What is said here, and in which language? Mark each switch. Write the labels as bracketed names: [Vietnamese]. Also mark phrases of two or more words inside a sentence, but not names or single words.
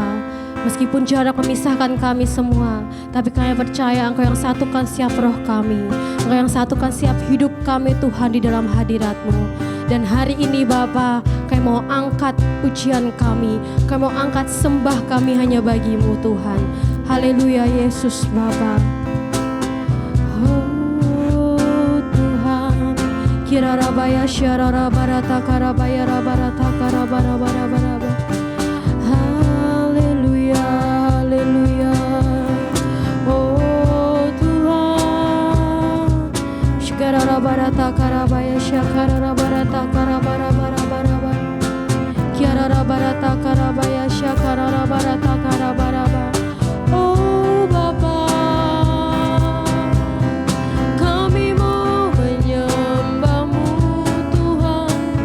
[Indonesian] Meskipun jarak memisahkan kami semua, tapi kami percaya Engkau yang satukan setiap roh kami. Engkau yang satukan setiap hidup kami Tuhan di dalam hadirat-Mu. Dan hari ini Bapa, kami mau angkat pujian kami. Kami mau angkat sembah kami hanya bagi-Mu Tuhan. Haleluya Yesus Bapa. Oh Tuhan, kirarabaya syararabarata karabaya rabarata karabarabarabara. Haleluya, oh Tuhan. Shkararabarata karabaya syakararabarata karabarabarabara. Kiararabarata karabaya syakararabarata karabaraba. Oh Bapa, kami mau menyembah-Mu Tuhan.